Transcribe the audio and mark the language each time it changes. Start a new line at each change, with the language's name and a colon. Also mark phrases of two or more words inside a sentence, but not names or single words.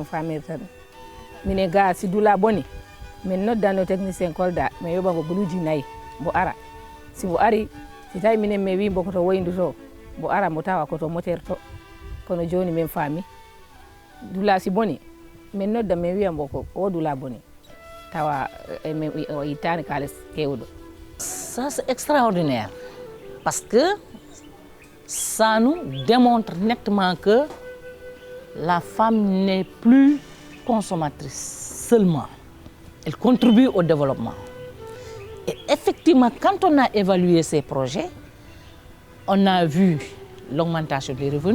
Fula: famirta ɗum mine ga si dula boni min noddano technicien kolda mi yoɓango guluji 4 mbo ara si mbo ari si tawi minen mi wi mbo koto woyndu to mbo ara mbo tawa koto moteur to kono joni min faami dula si boni min nodda min wiya mbo ko o dula boni tawa o ittani kalis kewɗo.
French: Ça c'est extraordinaire parce que ça nous démontre nettement que la femme n'est plus consommatrice seulement. Elle contribue au développement. Et effectivement, quand on a évalué ces projets, on a vu l'augmentation des revenus.